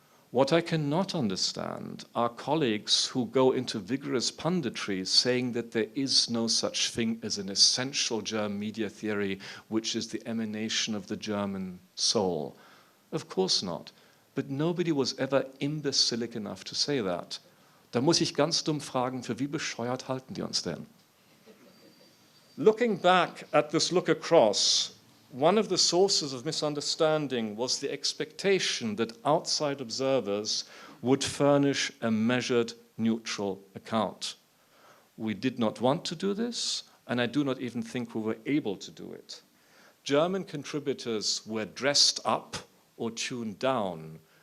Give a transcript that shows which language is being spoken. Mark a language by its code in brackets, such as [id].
[en] What I cannot understand are colleagues who go into vigorous punditry saying that there is no such thing as an essential German media theory which is the emanation of the German soul. Of course not. But nobody was ever imbecilic enough to say that. [de] Da muss ich ganz dumm fragen, für wie bescheuert halten die uns denn? [en] Looking back at this look across, one of the sources of misunderstanding was the expectation that outside observers would furnish a measured, neutral account. We did not want to do this, and I do not even think we were able to do it. German contributors were dressed up or tuned down.